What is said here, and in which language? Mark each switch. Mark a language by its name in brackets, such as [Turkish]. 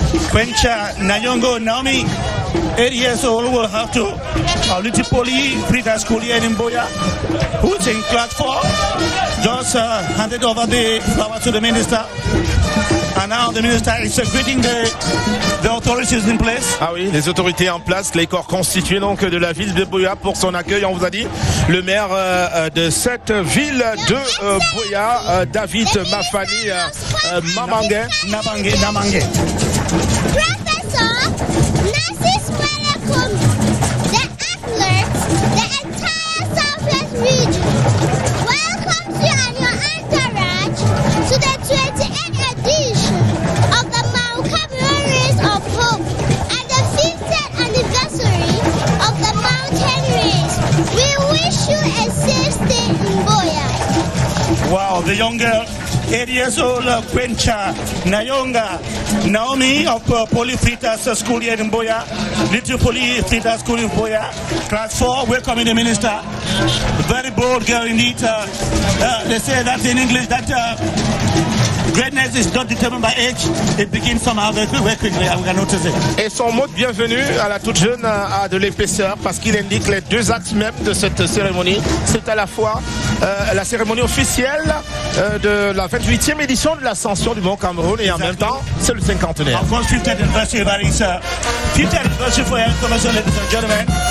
[English] Quencha Nayongo Naomi, 8 years old, will have to Little Poly Frida School here in Boya, who's in class 4. Just handed over the flower to the minister. And now the minister is greeting the authorities in place. [French] Ah oui, les autorités en place, les corps constitués donc de la ville de BUEA pour son accueil. On vous a dit, le maire de cette ville de BUEA, David Mafani Namangue. [English] Professor Narcisse Molekombi, the athletes, the entire Southwest region, welcomes you and your entourage to the 28th edition of the Mount Cameroon Race of Hope and the 50th anniversary of the mountain race. We wish you a safe stay in Boya. Wow, the young girl, 8 years old, Quencha Nayonga Naomi of Polyfritas School here in Boya, Little Polyfritas School in Boya, class 4, welcoming the minister. Very bold girl indeed. They say that in English that greatness is not determined by age, it begins somehow very quickly, and we can notice it. [French] Et son mot de bienvenue à la toute jeune a de l'épaisseur parce qu'il indique les deux axes même de cette cérémonie. C'est à la fois la cérémonie officielle de la 28e édition de l'ascension du Mont Cameroun et en même temps, c'est le cinquantenaire. [English] Of course, 50th anniversary, that is 50th anniversary for commercial, ladies and gentlemen.